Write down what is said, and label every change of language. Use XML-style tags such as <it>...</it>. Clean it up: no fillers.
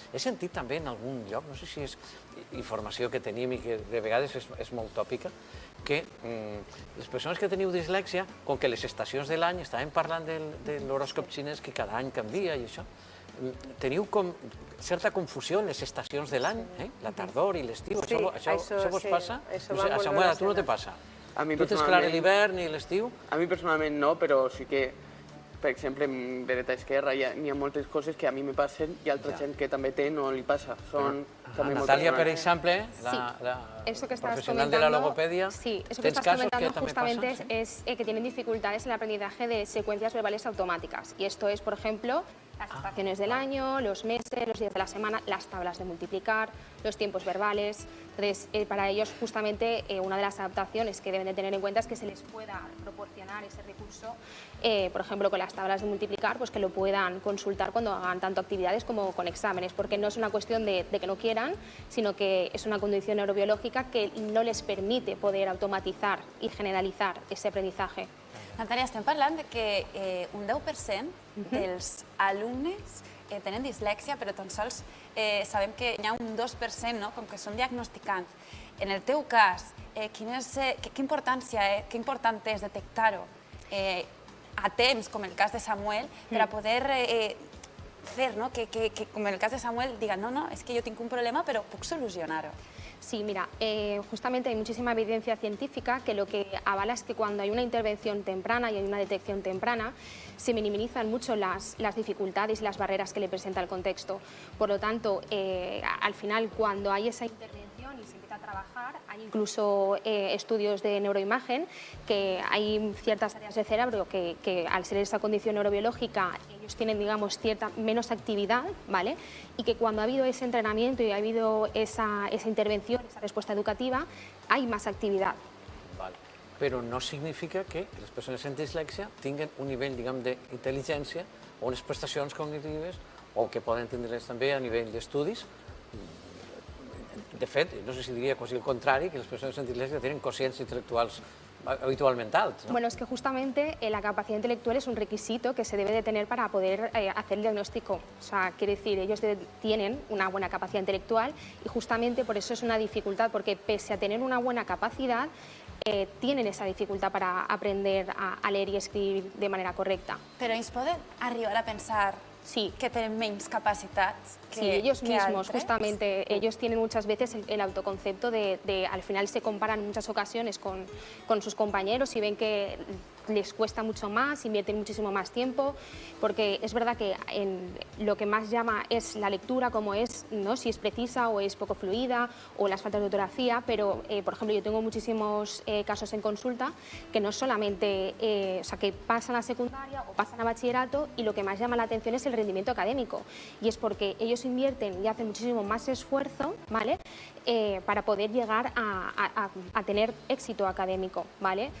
<ca>He sentit també en algun lloc, no sé si és informació que tenim i que de vegades és molt tòpica, que les persones que teniu dislèxia, com que les estacions de l'any, estàvem parlant de l'horòscop xinès que cada any canvia i això, teniu com certa confusió en les estacions de l'any, la tardor i l'estiu, això vos passa? A Samuel, a tu no te passa? Tu tens clar l'hivern i l'estiu? A mi personalment no, però sí que, per exemple, en dreta esquerra n'hi ha moltes coses que a mi me passen i altra gent que també té no li passa. Natalia, per exemple, la profesional de la logopedia, ¿tens casos que</ca> <es>también pasan? Es que tienen dificultades en el aprendizaje de secuencias verbales automáticas. Y esto es, por ejemplo, las estaciones del año, los meses, los días de la semana, las tablas de multiplicar, los tiempos verbales. Entonces, para ellos, justamente, una de las adaptaciones que deben de tener en cuenta es que se les pueda proporcionar ese recurso, por ejemplo, con las tablas de multiplicar, pues que lo puedan consultar cuando hagan tanto actividades como con exámenes, porque no es una cuestión de que no quieran, sino que es una condición neurobiológica que no les permite poder automatizar y generalizar ese aprendizaje.</es> <ca>Natàlia, estem parlant de que un 10% dels alumnes tenen dislèxia, però tan sols sabem que hi ha un 2%, no?, com que són diagnosticants. En el teu cas, què important és detectar-ho a temps, com el cas de Samuel, per a poder fer que, com en el cas de Samuel, digan, no, és que jo tinc un problema, però puc solucionar-ho?</ca> <es>Sí, mira, justamente hay muchísima evidencia científica que lo que avala es que cuando hay una intervención temprana y hay una detección temprana, se minimizan mucho las dificultades y las barreras que le presenta el contexto. Por lo tanto, al final, cuando hay esa intervención y se empieza a trabajar, hay incluso estudios de neuroimagen que hay ciertas áreas del cerebro que al ser esa condición neurobiológica, ellos tienen, digamos, menos actividad, ¿vale? Y que cuando ha habido ese entrenamiento y ha habido esa intervención, esa respuesta educativa, hay más actividad. Vale.</es> <ca>Però no significa que les persones amb dislèxia tinguin un nivell, diguem, d'intel·ligència o unes prestacions cognitives o que poden tindre-les també a nivell d'estudis. De fet, no sé si diria quasi el contrari, que les persones amb dislèxia tenen quocients intel·lectuals habitualmente altos, ¿no?</ca> <es>Bueno, es que justamente la capacidad intelectual es un requisito que se debe de tener para poder hacer el diagnóstico. O sea, quiere decir, ellos tienen una buena capacidad intelectual y justamente por eso es una dificultad, porque pese a tener una buena capacidad, tienen esa dificultad para aprender a leer y escribir de manera correcta.</es> <ca>Però ells poden arribar a pensar que</ca> <es>tienen menos</es> <ca>capacitats que</ca> <es>sí, ellos mismos,</es> <ca>altres.</ca> <es>justamente, ellos tienen muchas veces el autoconcepto de al final se comparan en muchas ocasiones con sus compañeros y ven que les cuesta mucho más, invierten muchísimo más tiempo, porque es verdad que lo que más llama es la lectura, como es, ¿no?, si es precisa o es poco fluida, o las faltas de ortografía, pero, por ejemplo, yo tengo muchísimos casos en consulta que no solamente, o sea, que pasan a secundaria o pasan a bachillerato y lo que más llama la atención es el rendimiento académico, y es porque ellos invierten y hacen muchísimo más esfuerzo, ¿vale?, para poder llegar a tener éxito académico, ¿vale?</es>